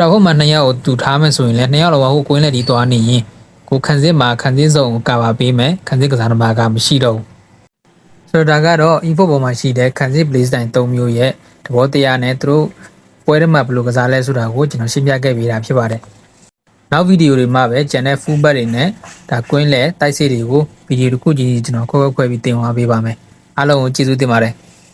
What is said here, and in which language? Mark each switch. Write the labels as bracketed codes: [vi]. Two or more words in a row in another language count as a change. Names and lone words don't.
[my] ဟိုမှာ2ယောက်ကိုသူထားမယ်ဆိုရင်လည်း2ယောက်လောဟိုကွင်းလက်ဒီသွားနေရင်ကိုခံစစ်မှာခံစစ်စုံကိုကာပါပေးမယ်ခံစစ်ကစားသမားကမရှိတော့ဘူးဆိုတော့ဒါကတော့ info ပေါ်မှာရှိတဲ့ခံစစ် [en] play style [my] 3မျိုးရဲ့သဘောတရားနဲ့သူတို့ပွဲထဲမှာဘယ်လိုကစားလဲဆိုတာကိုကျွန်တော်ရှင်းပြခဲ့ပေးတာဖြစ်ပါတယ်နောက်ဗီဒီယိုတွေမှာပဲ [en] channel full back [my] တွေနဲ့ဒါကွင်းလက်တိုက်စစ်တွေကိုဗီဒီယိုတစ်ခုချင်းကျွန်တော်ခွဲပြီးတင်သွားပေးပါမယ်အားလုံးကိုကျေးဇူးတင်ပါတယ်